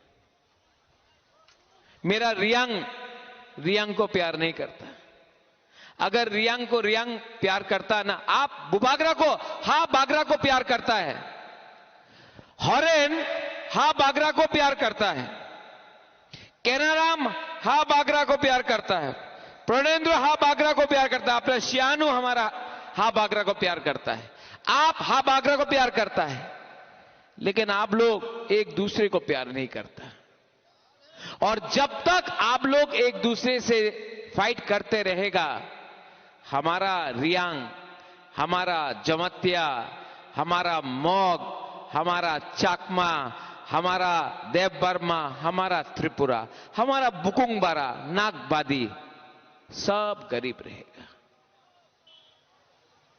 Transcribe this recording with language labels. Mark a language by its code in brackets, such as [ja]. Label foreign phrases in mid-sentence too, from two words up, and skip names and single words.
[hi] मेरा रियांग को प्यार नहीं करता। अगर रियांग को रियांग प्यार करता ना, आप बुबागरा को, हा बागरा को प्यार करता है। हॉरेन हा बागरा को प्यार करता है। केनाराम हा बागरा को प्यार करता है। प्रणेंद्र हा बागरा को प्यार करता है। अपना शियानु हमारा हा बागरा को प्यार करता है। आप हा बागरा को प्यार करता है। लेकिन आप लोग एक दूसरे को प्यार नहीं करता। और जब तक आप लोग एक दूसरे से फाइट करते रहेगा, हमारा रियांग, हमारा जमत्या, हमारा मॉग, हमारा चाकमा, हमारा देव वर्मा, हमारा त्रिपुरा, हमारा बुकुंगबारा, नागबादी सब गरीब रहेगा।